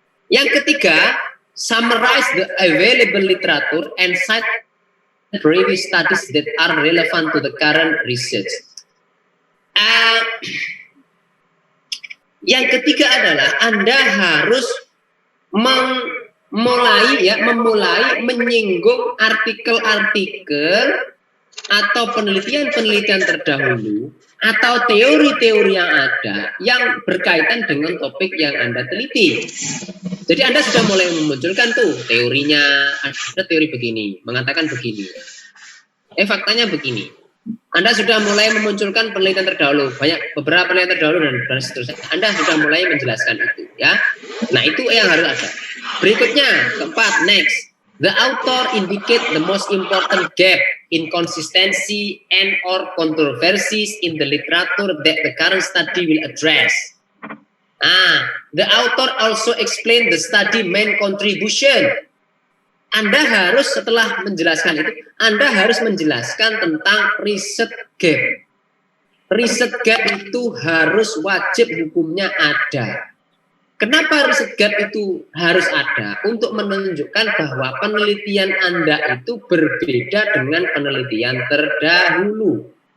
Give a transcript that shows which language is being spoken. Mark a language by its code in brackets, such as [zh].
[id] Yang ketiga, [en] summarize the available literature and cite previous studies that are relevant to the current research. [id] Yang ketiga adalah Anda harus memulai menyinggung artikel-artikel atau penelitian-penelitian terdahulu atau teori-teori yang ada yang berkaitan dengan topik yang Anda teliti. Jadi Anda sudah mulai memunculkan tuh teorinya, ada teori begini, mengatakan begini. Faktanya begini. Anda sudah mulai memunculkan penelitian terdahulu, beberapa penelitian terdahulu dan seterusnya. Anda sudah mulai menjelaskan itu, ya. Nah, itu yang harus ada. Berikutnya, keempat, next. [en] The author indicate the most important gap, inconsistency, and or controversies in the literature that the current study will address. The author also explain the study main contribution. [id] Anda harus setelah menjelaskan itu, Anda harus menjelaskan tentang riset gap. Riset gap itu harus wajib hukumnya ada. Kenapa riset gap itu harus ada? Untuk menunjukkan bahwa penelitian Anda itu berbeda dengan penelitian terdahulu.